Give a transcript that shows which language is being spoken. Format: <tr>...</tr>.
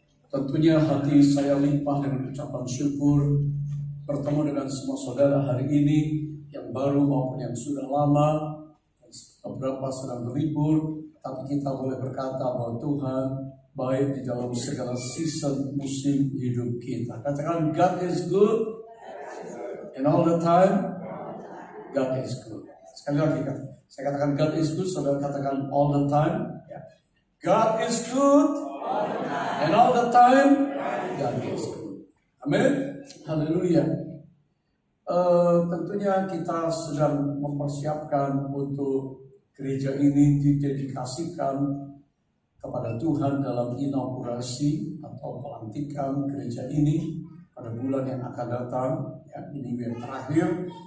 <id>Tentunya hati saya limpah dengan ucapan syukur bertemu dengan semua saudara hari ini, yang baru maupun yang sudah lama, beberapa sedang berlibur, tapi kita boleh berkata bahwa Tuhan baik di dalam segala season musim hidup kita. Katakan</id> <en>God is good and all the time God is good.</en> <id>Sekali lagi kan, saya katakan</id> <en>God is good,</en> <id>saudara katakan</id> <en>all the time. God is good and all the time God is good.</en> <id>Amin. Haleluya. Tentunya kita sedang mempersiapkan untuk gereja ini didedikasikan kepada Tuhan dalam inaugurasi atau pelantikan gereja ini pada bulan yang akan datang, ya, ini yang terakhir.</id>